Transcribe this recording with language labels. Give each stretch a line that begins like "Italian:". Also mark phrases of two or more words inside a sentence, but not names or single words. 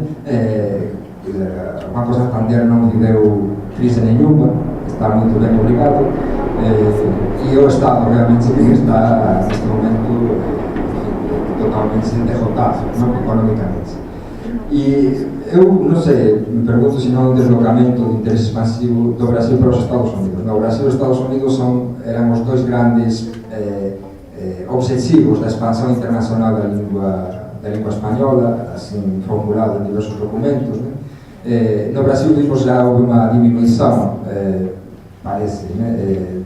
Galician: Unha cosa Santander non viveu crise nenhuma, está moito ben obrigado, e o Estado realmente está neste momento totalmente derrotado, non, económicamente. E eu non sei, me pergunto se non é un deslocamento de interés expansivo do Brasil para os Estados Unidos. No Brasil e os Estados Unidos eran os dois grandes obxectivos da expansão internacional da língua española, assim formulado en diversos documentos, né? No Brasil vimos já houve unha diminuição, parece, né?